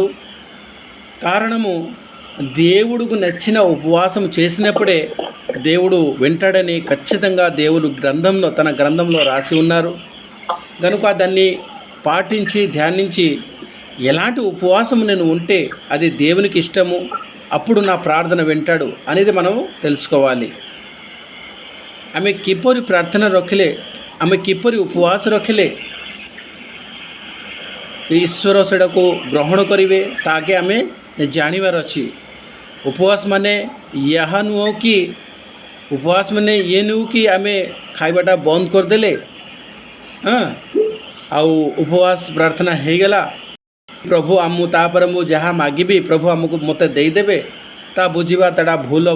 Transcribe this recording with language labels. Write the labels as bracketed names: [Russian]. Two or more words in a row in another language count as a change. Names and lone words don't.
[Telugu] కారణము దేవుడికి నచ్చిన ఉపవాసం చేసినప్పుడే దేవుడు వింటాడని ఖచ్చితంగా దేవుడు తన గ్రంథంలో రాసి ఉన్నారు. కనుక దాన్ని పాటించి ధ్యానించి ఎలాంటి ఉపవాసం నేను ఉంటే అది దేవునికి ఇష్టము, అప్పుడు నా ప్రార్థన వింటాడు అనేది మనం తెలుసుకోవాలి. [Odia] ଆମେ କିପରି ପ୍ରାର୍ଥନା ରଖିଲେ, ଆମେ କିପରି ଉପବାସ ରଖିଲେ ଈଶ୍ୱର ସେଟାକୁ ଗ୍ରହଣ କରିବେ ତାକେ ଆମେ ଜାଣିବାର ଅଛି। ଉପବାସ ମାନେ ଏହା ନୁହଁ କି ଉପବାସ ମାନେ ଇଏ ନୁହଁ କି ଆମେ ଖାଇବାଟା ବନ୍ଦ କରିଦେଲେ ଆଉ ଉପବାସ ପ୍ରାର୍ଥନା ହେଇଗଲା, ପ୍ରଭୁ ତାପରେ ମୁଁ ଯାହା ମାଗିବି ପ୍ରଭୁ ମୋତେ ଦେଇଦେବେ, ତା ବୁଝିବା ତାଟା ଭୁଲ ହେବ।